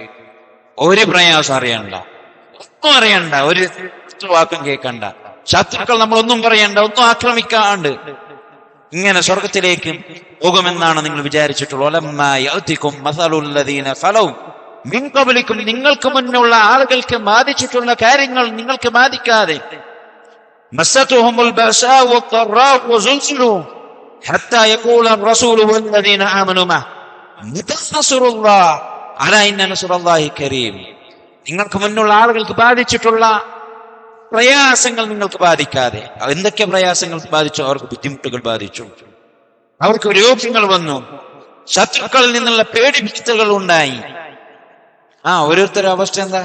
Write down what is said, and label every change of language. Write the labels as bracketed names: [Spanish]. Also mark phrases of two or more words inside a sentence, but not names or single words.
[Malayalam] ഒരു പ്രയാസം അറിയണ്ട, ഒന്നും അറിയണ്ട, ഒരു വാക്കും കേൾക്കണ്ട, ശത്രുക്കൾ നമ്മളൊന്നും പറയണ്ട, ഒന്നും ആക്രമിക്കാണ്ട് ഇങ്ങനെ സ്വർഗത്തിലേക്ക് പോകുമെന്നാണ് നിങ്ങൾ വിചാരിച്ചിട്ടുള്ളത്. നിങ്ങൾക്ക് മുന്നുള്ള ആളുകൾക്ക് ബാധിച്ചിട്ടുള്ള കാര്യങ്ങൾ നിങ്ങൾക്ക് ബാധിക്കാതെ, [Arabic] حتى يقول الرسول والذين آمنوا معه متى نصر الله ألا إن نصر الله قريب. [Malayalam] നിങ്ങൾക്ക് മുന്നുള്ള ആളുകൾക്ക് ബാധിച്ചിട്ടുള്ള പ്രയാസങ്ങൾ നിങ്ങൾക്ക് ബാധിക്കാതെ. എന്തൊക്കെ പ്രയാസങ്ങൾ ബാധിച്ചു? അവർക്ക് ബുദ്ധിമുട്ടുകൾ ബാധിച്ചു, അവർക്ക് രോഗങ്ങൾ വന്നു, ശത്രുക്കളിൽ നിന്നുള്ള പേടിപ്പിക്കലുകൾ ഉണ്ടായി. ഓരോരുത്തരുടെ അവസ്ഥ എന്താ?